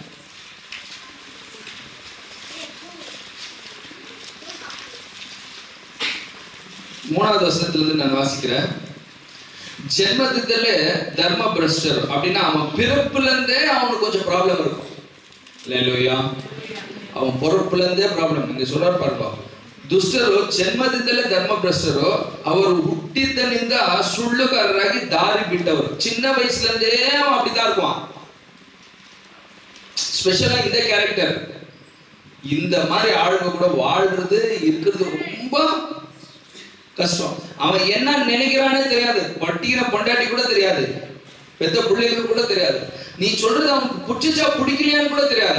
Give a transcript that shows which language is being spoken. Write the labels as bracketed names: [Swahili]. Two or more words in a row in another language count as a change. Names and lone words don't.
[Tamil] மூணாவது வசனத்திலிருந்து நான் வாசிக்கிறேன். ஜென்மத்திலே தர்ம பிரஷ்டர் அப்படின்னா, அவன் பிறப்புல இருந்தே அவனுக்கு கொஞ்சம் ப்ராப்ளம் இருக்கும். இல்லையா? அவன் பிறப்புல இருந்தே ப்ராப்ளம். இங்க சொல்றாரு பாருங்க, [Kannada] ದುಷ್ಟರು ಜನ್ಮದಿಂದಲೇ ಧರ್ಮಭ್ರಷ್ಟರು, ಅವರು ಹುಟ್ಟಿದ್ದನಿಂದ ಸುಳ್ಳುಗಾರರಾಗಿ ದಾರಿ ಬಿಟ್ಟವರು. [Tamil] சின்ன வயசுல இருந்தே அவன் அப்படிதான் இருப்பான். ஸ்பெஷலா இந்த கேரக்டர். இந்த மாதிரி ஆளுங்க கூட வாழ்றது இருக்கிறது ரொம்ப கஷ்டம். அவன் என்ன நினைக்கிறானே தெரியாது, பட்டின பொண்டாட்டி கூட தெரியாது, பெத்த பிள்ளைகளுக்கு கூட தெரியாது, நீ சொல்றது அவனுக்கு பிடிச்சா பிடிக்கலையான்னு கூட தெரியாது.